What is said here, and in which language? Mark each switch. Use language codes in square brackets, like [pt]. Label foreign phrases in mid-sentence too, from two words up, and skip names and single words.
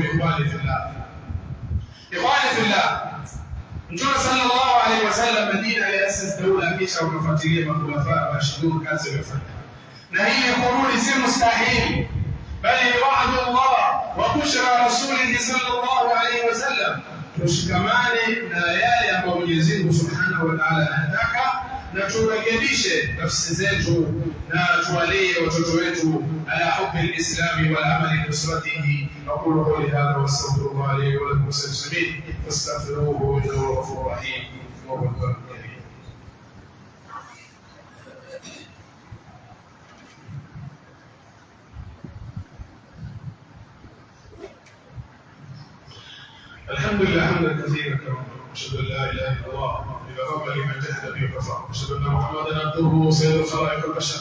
[sw] Ikhwani fillah, Mtume [ar] صلى الله عليه وسلم [sw] Madina aliasisi dawla, kisha ukafuatilia [ar] خلفاء راشدون [sw] kazi wamefanya, na hii kurudi si mustahili, bali ni [ar] وعد الله وبشرى رسوله صلى الله عليه وسلم. [sw] Tushikamane na yale ambayo Mwenyezi Mungu [ar] سبحانه وتعالى [sw] anataka, na turekebishe nafsi zetu na tuwalee watoto wetu [ar] على حب الإسلام والعمل بنصرته. أقول قولي هذا وأستغفر الله لي ولكم مسلمين فاستغفروه إنه غفور رحيم وهو الكريم. الحمد لله حمدا كثيرا كما أشهد أن لا إله إلا الله إلا لمن جهد به وكفى، أشهد أن محمدا عبده وسيد الخلائق البشر.